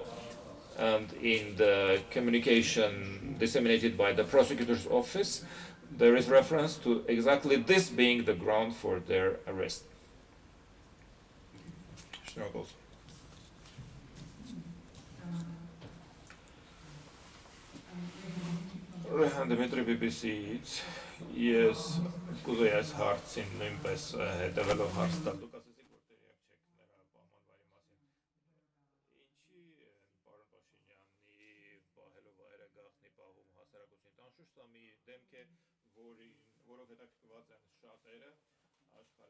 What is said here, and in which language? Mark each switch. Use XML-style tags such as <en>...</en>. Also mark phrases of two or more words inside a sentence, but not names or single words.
<en>And in the communication disseminated by the prosecutor's office, there is reference to exactly this being the ground for their arrest. struggles.</en> <hy>Rehan Dimitri BBC-ից ես կուզեի այս հարցին նույնպես հետևելով հարց տալ։ Դուք ասացիք, որ տեղյակ չեք նրա պահմանվարի մասին։ Ինչի պարոն Փաշինյանի պահելով վայրը գաղտնի պահում հասարակությունից, անշուշտ սա մի դեմք է, որով հետաքրքրված են շատերը, աշխարհը</hy>